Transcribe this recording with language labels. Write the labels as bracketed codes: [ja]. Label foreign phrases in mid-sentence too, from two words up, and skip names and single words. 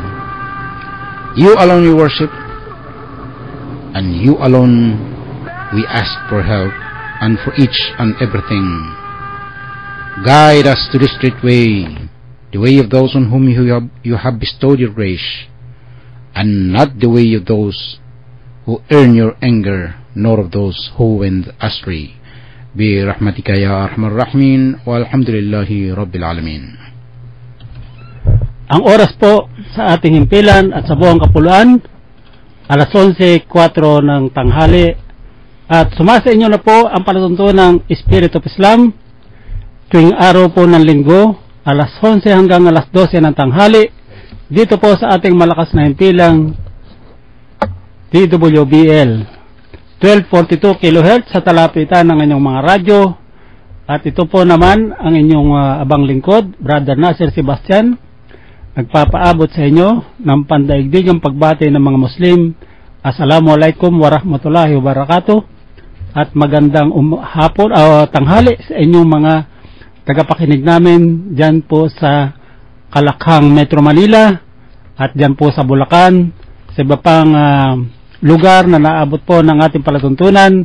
[en] You alone we worship, and you alone we ask for help and for each and everything. Guide us to the straight way, the way of those on whom you have bestowed your grace, and not the way of those who earn your anger, nor of those who went astray. [ar] برحمتك يا أرحم الراحمين، والحمد لله رب العالمين. [tl] Ang oras po sa ating himpilan at sa buong kapuluan, alas 11:04 ng tanghali, at sumasa inyo na po ang palatuntunan ng Spirit of Islam tuwing araw po ng linggo, alas 11 hanggang alas 12 ng tanghali, dito po sa ating malakas na himpilang DWBL 1242 kHz sa talapitan ng inyong mga radyo. At ito po naman ang inyong abang lingkod, Brother Nasir Sebastian, nagpapaabot sa inyo ng pandaigdigang pagbati ng mga Muslim. [ar] السلام عليكم ورحمة الله وبركاته, [tl] at magandang hapon o tanghali sa inyong mga tagapakinig namin dyan po sa Kalakhang, Metro Manila, at dyan po sa Bulacan, sa iba pang lugar na naabot po ng ating palatuntunan.